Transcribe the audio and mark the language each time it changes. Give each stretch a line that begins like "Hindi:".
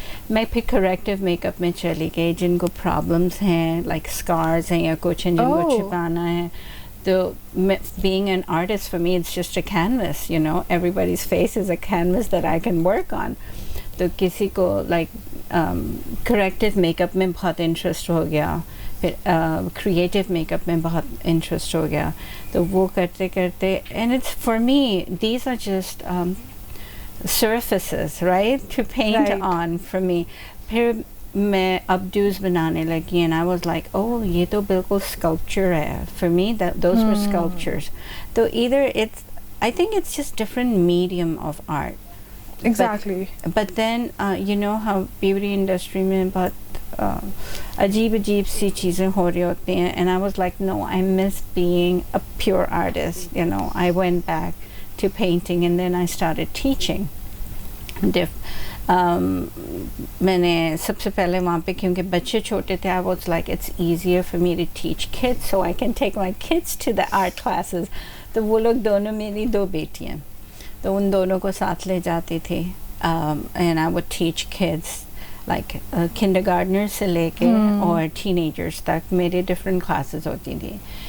Hindi: मैं फिर corrective makeup में चली गई. जिनको प्रॉब्लम्स हैं लाइक स्कार्स हैं या कुछ हैं जिनको छिपाना है, तो
English: being an artist for me it's just a canvas, you know, everybody's face is a canvas that I can work on.
Hindi: तो किसी को लाइक करेक्टिव मेकअप में बहुत इंटरेस्ट हो गया, फिर क्रिएटिव मेकअप में बहुत इंटरेस्ट हो गया. तो वो करते करते
English: And it's for me these are just surfaces, right, to paint Right. on for me.
Hindi: फिर मैं updos बनाने लगी
English: and I was like, oh
Hindi: ये तो बिल्कुल sculpture है.
English: For me those were sculptures. तो either it's, I think it's just different medium of art. Exactly. But then you know how beauty industry
Hindi: में बहुत अजीब सी चीज़ें हो रही होती हैं
English: and I was like, no, I miss being a pure artist, you know. I went back to painting and then I started teaching.
Hindi: मैंने सबसे पहले वहाँ पे, क्योंकि बच्चे छोटे थे,
English: I was like, it's easier for me to teach kids so I can take my kids to the art classes.
Hindi: तो वो लोग दोनों, मेरी दो बेटियाँ, तो उन दोनों को साथ ले जाती थी
English: and I would teach kids like kindergartners
Hindi: से लेके और teenagers तक मेरे different classes होती थी.